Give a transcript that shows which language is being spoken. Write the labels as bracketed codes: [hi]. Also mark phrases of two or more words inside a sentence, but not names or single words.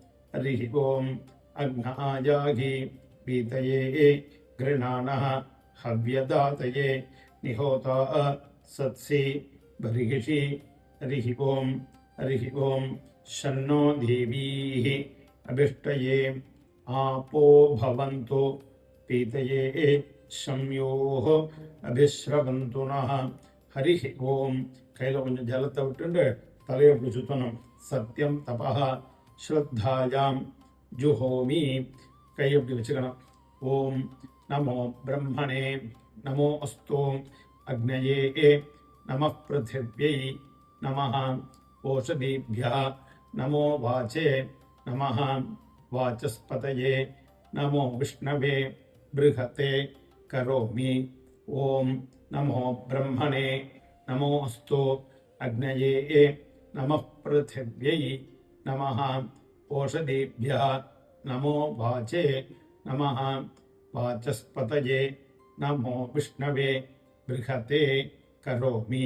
[sa] अग्नायाहि पीतये गृणानः हव्यदातये निहोता सत्सि बर्हिषि हरिः ॐ शन्नो देवीः अभिष्टये आपो भवन्तु पीतये शम्योः अभिश्रवन्तु नः हरिः ॐ [ta] கையில் கொஞ்சம் ஜலத்தை விட்டுண்டு தலையை அப்படி சுற்றணும் [sa] सत्यम् तपा श्रद्धायाम् जुहोमि [ta] கை அப்படி வச்சுக்கணும் [sa] ॐ नमो ब्रह्मणे नमो अस्तु अग्नये नम पृथिव्यै नम ओषधीभ्यः नमो वाचे नम वाचस्पतये नमो विष्णवे बृहते करोमि ॐ नमो ब्रह्मणे नमो अस्तु अग्नये नमः पृथिव्यै नमः ओषधीभ्यः नमो वाचे नमः वाचस्पतये नमो विष्णवे बृहते करोमि